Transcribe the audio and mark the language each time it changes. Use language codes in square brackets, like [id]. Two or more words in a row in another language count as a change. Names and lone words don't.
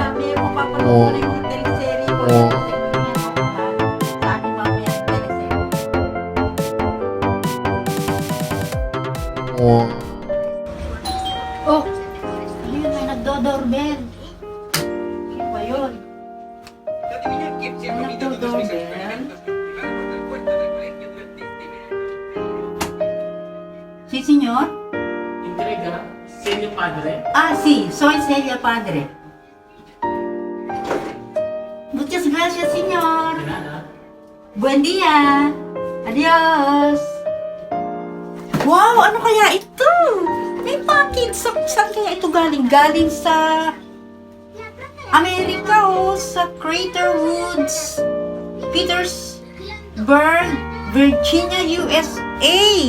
[tl] May mapapanood na yung teleserye ko. Sa akin mamaya yung teleserye. Oh, ano yun? May nagdo-doorbell. Sino ba yun? [es] Sí, señor. Entrega, Senyo Padre. Sí, soy Celia Padre. Muchas gracias, señor. De nada. Buen día. Adios. [tl] Wow, ano kaya ito? May package. Saan kaya ito galing? Galing sa Amerika sa Crater Woods, Petersburg, Virginia, USA.